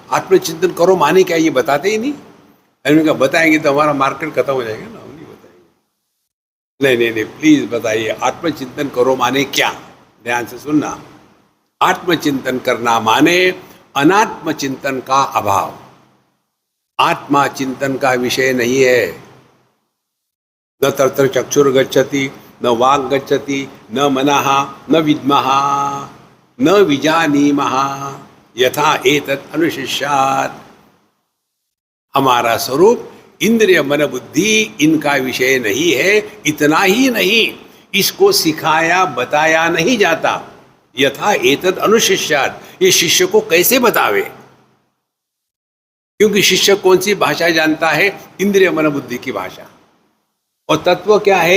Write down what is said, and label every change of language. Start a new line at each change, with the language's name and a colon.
Hindi: आत्मचिंतन करो माने क्या, ये बताते ही नहीं। हमने कहा बताएंगे तो हमारा मार्केट खत्म हो जाएगा ना, हम नहीं बताएंगे। नहीं नहीं नहीं, प्लीज बताइए आत्मचिंतन करो माने क्या। ध्यान से सुनना, आत्मचिंतन करना माने अनात्म चिंतन का अभाव। आत्मा चिंतन का विषय नहीं है।
Sanskrit: न तत्र चक्षुर गच्छति, न वाक् गच्छति, न मनः, न विद्मः, न विजानीमः, यथा एतत् अनुशिष्यात्।
Hindi: हमारा स्वरूप इंद्रिय मन बुद्धि इनका विषय नहीं है। इतना ही नहीं, इसको सिखाया बताया नहीं जाता।
Sanskrit: यथा एतत् अनुशिष्यात्,
Hindi: ये शिष्य को कैसे बतावे? क्योंकि शिष्य कौन सी भाषा जानता है? इंद्रिय मन बुद्धि की भाषा। और तत्व क्या है?